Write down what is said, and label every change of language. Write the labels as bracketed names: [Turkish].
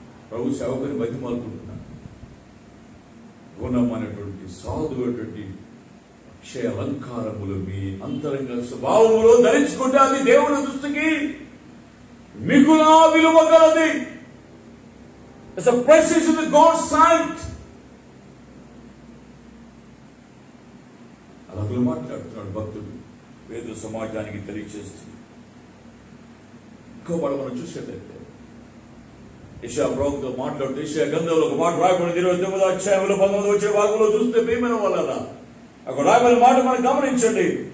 [Telugu] ప్రభు సేవకుని బతిమాలుకుంటున్నా. గుణమైనటువంటి సాధువైనటువంటి అక్షయ అలంకారములు మీ అంతరంగ స్వభావములో ధరించుకుంటే అది దేవుని దృష్టికి మిగులా విలువ కలది. [English] It's a precious in the God's sight. [Telugu] అలాగే మాట్లాడుతున్నాడు భక్తుడు, వేద సమాజానికి తెలియజేస్తుంది. ఇంకో వాళ్ళు మనం చూసేటైతే యెషయా ప్రవక్త మాట్లాడుతూ యెషయా గ్రంథంలో ఒక మాట రాయబడింది. 29వ అధ్యాయంలో 19వ వచ్చే భాగంలో చూస్తే ప్రియమైన వాళ్ళ అక్కడ రాయబడిన మాట మనం గమనించండి.